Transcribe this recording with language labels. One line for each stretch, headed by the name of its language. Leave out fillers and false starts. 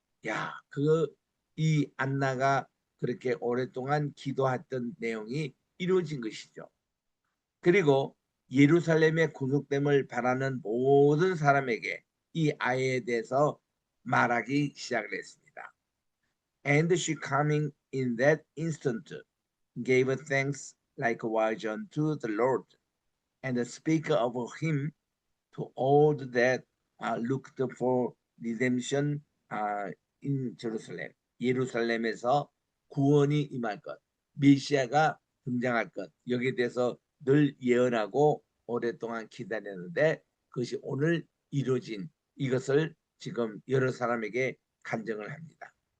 Korean: 야, 이 안나가 그렇게 오랫동안 기도했던 내용이 이루어진 것이죠. 그리고 예루살렘의 구속됨을 바라는 모든 사람에게 이 아이에 대해서 말하기 시작을 했습니다.
English: And she coming in that instant gave thanks likewise unto the Lord, and speak of him to all that looked for redemption in Jerusalem.
Korean: 예루살렘에서 구원이 임할 것, 메시아가 등장할 것, 여기에 대해서 늘 예언하고 오랫동안 기다렸는데 그것이 오늘 이루어진 이것을 지금 여러 사람에게 간증을 합니다.